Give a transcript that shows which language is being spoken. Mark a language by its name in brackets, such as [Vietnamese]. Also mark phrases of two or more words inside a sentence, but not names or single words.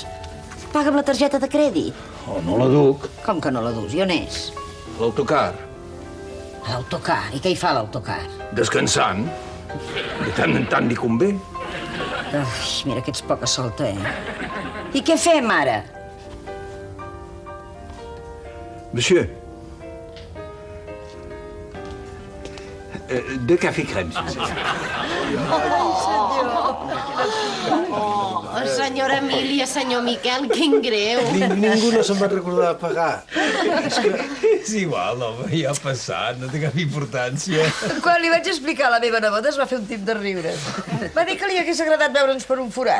[Catalan] Paga amb la targeta de crèdit. Oh, no la duc. Com que no la dus? I on és? A l'autocar. A l'autocar? I què hi fa l'autocar? Descansant. De tant en tant li convé. Ui, mira que ets poca solta, I què fem, ara? [French] Monsieur. Deux cafés crème, s'il vous [Catalan] Oh, senyora Emília, senyor Miquel, quin greu. Ningú no se'n va recordar de pagar. És igual, home, ja ha passat, no té cap importància. Quan li vaig explicar a la meva nebota es va fer un tip de riure. Va dir que li hagués agradat veure'ns per un forat.